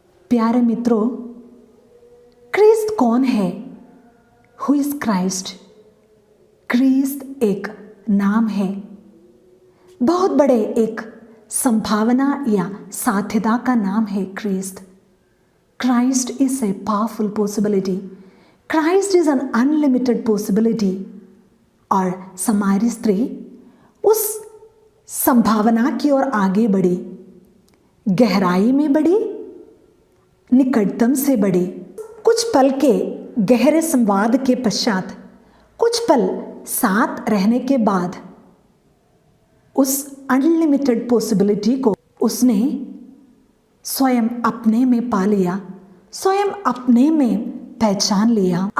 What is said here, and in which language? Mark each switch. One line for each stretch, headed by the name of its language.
Hindi: प्यारे मित्रों, क्रिस्त कौन है?
English: Who is Christ?
Hindi: क्रिस्त एक नाम है, बहुत बड़े एक संभावना या साध्यता का नाम है क्रिस्त।
English: Christ is a powerful possibility. Christ is an unlimited possibility.
Hindi: और समारी स्त्री उस संभावना की ओर आगे बढ़ी, गहराई में बढ़ी, निकटतम से बढ़ी। कुछ पल के गहरे संवाद के पश्चात, कुछ पल साथ रहने के बाद उस अनलिमिटेड पॉसिबिलिटी को उसने स्वयं अपने में पा लिया, स्वयं अपने में पहचान लिया।